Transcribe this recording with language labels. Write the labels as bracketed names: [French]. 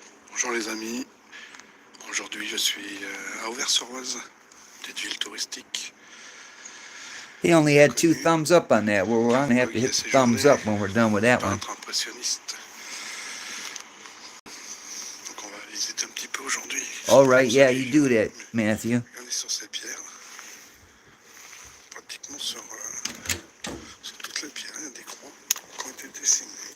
[French] Bonjour les amis, aujourd'hui je suis à Auvers-sur-Oise, petite ville touristique. [English] He only had 2 thumbs up on that. We're going to have to hit the thumbs up when we're done with that one. [French] Impressionniste. Donc on va visiter un petit peu aujourd'hui. [English] All right, yeah, you do that, Matthew. [French] Regardez sur ces pierres, pratiquement sur toutes les pierres, il y a des croix qui ont été dessinées.